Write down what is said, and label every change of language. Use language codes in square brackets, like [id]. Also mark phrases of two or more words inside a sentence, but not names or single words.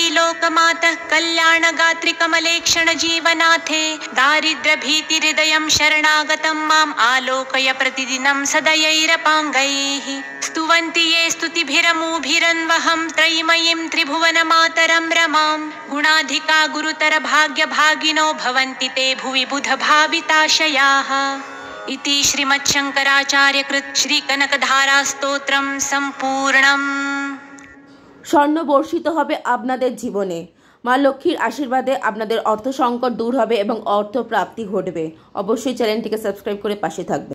[sa] लोकमातः कल्याणगात्रि कमलेक्षण जीवनाथे दारिद्र्यभीतिहृदयं शरणागतं माम् आलोकय प्रतिदिनं सदयैरपाङ्गैः स्तुवन्ति ये स्तुतिभिरमूभिरन्वहं त्रयीमयीं त्रिभुवनमातरं रमां गुणाधिका गुरुतर भाग्यभागिनो भवन्ति ते भुवि बुधभाविताशयाः इति श्रीमच्छङ्कराचार्यकृत श्रीकनकधारास्तोत्रं सम्पूर्णम्। [bn] স্বর্ণ বর্ষিত হবে আপনাদের জীবনে। মা লক্ষ্মীর আশীর্বাদে আপনাদের অর্থ সংকট দূর হবে এবং অর্থ প্রাপ্তি ঘটবে। অবশ্যই চ্যানেলটিকে সাবস্ক্রাইব করে পাশে থাকবেন।